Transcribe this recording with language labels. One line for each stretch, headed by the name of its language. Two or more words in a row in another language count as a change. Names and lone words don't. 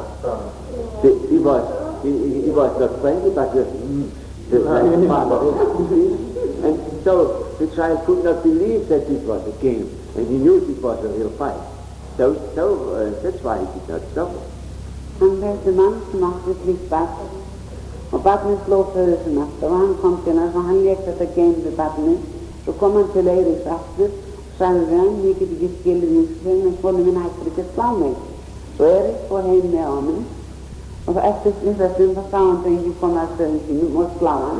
English: He was not friendly, but the father. And so the child could not believe that it was a game, and he knew it was a real fight. So that's why he did not stop it.
Icelandic: Han þessi mann sem átti slíkt barn og barnið sló föður sinn aftur og hann kom til hans og hann lék þetta game við barnið. Svo kom hann til Eiriks aftur og sagði við hann, ég get ekki skilið mín en konur minn hættir ekki að slá mig. Svo Erik fór heim með honum og eftir þessum þá sá hann drengi koma að föður sínum og slá hann.